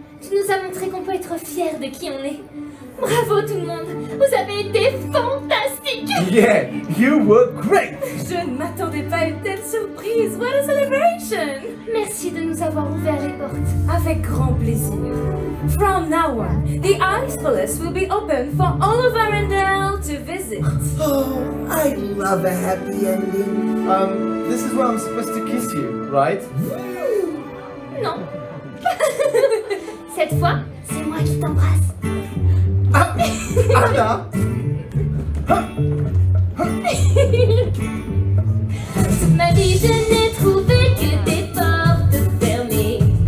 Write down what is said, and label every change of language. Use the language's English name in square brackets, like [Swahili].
[French] Tu nous as montré qu'on peut être fier de qui on est. Bravo tout le monde. Vous avez été fantastiques. [English] Yeah, you were great! [French] Je ne m'attendais pas à une telle surprise. [English] What a celebration. [French] Merci de nous avoir ouvert les portes. Avec grand plaisir. [English] From now on, the Ice Palace will be open for all of Arendelle to visit. Oh, I love a happy ending. This is where I'm supposed to kiss you, right? [French] Cette fois, c'est moi qui t'embrasse. Ah, Anna. Ma vie, je n'ai trouvé que des portes fermées.